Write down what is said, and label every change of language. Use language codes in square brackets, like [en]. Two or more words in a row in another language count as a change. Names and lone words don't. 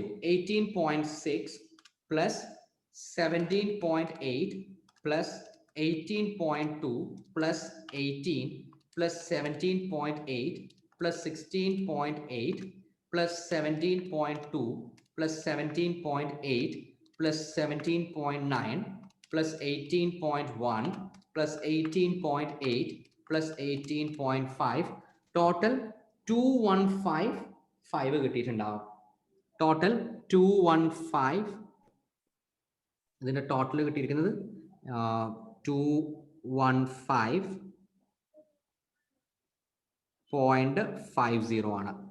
[ml] 18.6 പ്ലസ് 17.8 പ്ലസ് 18.2 പ്ലസ് 18 പ്ലസ് 17.8 പ്ലസ് 16.8 പ്ലസ് 17.2 പ്ലസ് 17.8 പ്ലസ് 17.9 plus 18.1 plus 18.8 plus 18.5 total 215 കിട്ടിയിട്ടുണ്ടാവും. ടോട്ടൽ 215. ഇതിന്റെ ടോട്ടൽ കിട്ടിയിരിക്കുന്നത് 215.50 ആണ്.